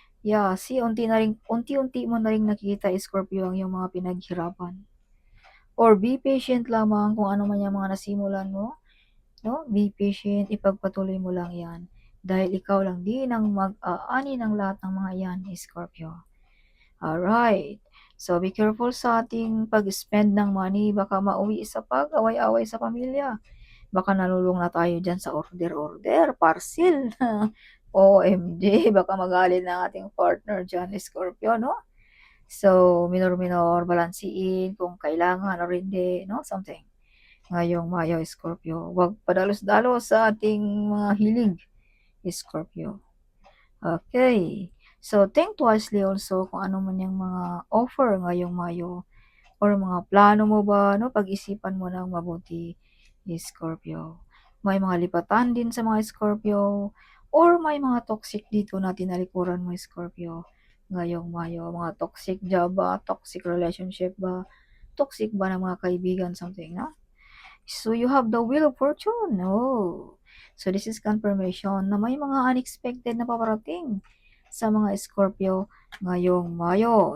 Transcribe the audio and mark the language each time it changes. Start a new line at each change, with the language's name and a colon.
Filipino: Yeah, see, unti-unti mo na rin nakikita, Scorpio, ang iyong mga pinaghirapan.
English: Or be patient
Filipino: lamang kung ano man yung mga nasimulan mo. No?
English: Be patient,
Filipino: ipagpatuloy mo lang yan. Dahil ikaw lang din ang mag-aani ng lahat ng mga yan, Scorpio.
English: Alright. So, be careful
Filipino: sa ating
English: pag-spend ng money.
Filipino: Baka mauwi sa pag-away-away sa pamilya. Baka nalulung na tayo dyan sa order, parcel. OMG, baka magalit na ating partner dyan, Scorpio, no? So, minor-minor, balansiin kung kailangan or hindi, no? Something. Ngayong Mayo, Scorpio. Huwag padalos-dalos sa ating mga hilig, Scorpio. Okay.
English: So, think wisely also
Filipino: kung ano man yung mga offer ngayong Mayo or mga plano mo ba, no? Pag-isipan mo ng mabuti, Scorpio. May mga lipatan din sa mga Scorpio or may mga toxic dito na tinalikuran mo, Scorpio. Ngayong Mayo, mga toxic job ba, toxic relationship ba, toxic ba ng mga kaibigan, something, no?
English: So, you have the wheel of fortune. Oh. So, this is confirmation
Filipino: na may mga unexpected na paparating sa mga Scorpio ngayong Mayo.